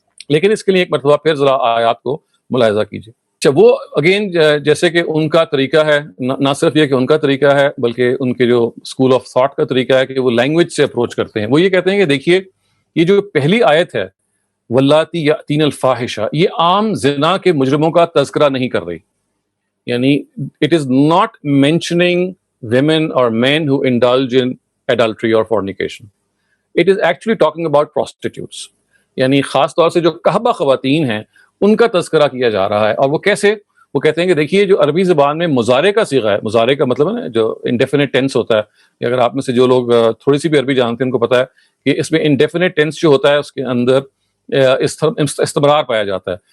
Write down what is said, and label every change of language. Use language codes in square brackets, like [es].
[ur] لیکن اس کے لیے ایک مرتبہ پھر ذرا آیات کو ملاحظہ کیجیے. اچھا، وہ اگین جیسے کہ ان کا طریقہ ہے، نہ صرف یہ کہ ان کا طریقہ ہے بلکہ ان کے جو اسکول آف تھاٹ کا طریقہ ہے کہ وہ لینگویج سے اپروچ کرتے ہیں. وہ یہ کہتے ہیں کہ دیکھیے یہ جو پہلی آیت ہے واللاتی یاتین الفاحشہ، یہ عام زنا کے مجرموں کا تذکرہ نہیں کر رہی. [en] یعنی it is not mentioning women or men who indulge in adultery or fornication. It is actually talking about prostitutes. [ur] یعنی خاص طور سے جو قحبہ خواتین ہیں ان کا تذکرہ کیا جا رہا ہے. اور وہ کیسے؟ وہ کہتے ہیں کہ دیکھیے جو عربی زبان میں مضارع کا صیغہ ہے، مضارع کا مطلب ہے نا جو انڈیفینٹ ٹینس ہوتا ہے. اگر آپ میں سے جو لوگ تھوڑی سی بھی عربی جانتے ہیں ان کو پتا ہے کہ اس میں انڈیفینٹ ٹینس جو ہوتا ہے اس کے اندر استمرار پایا جاتا ہے.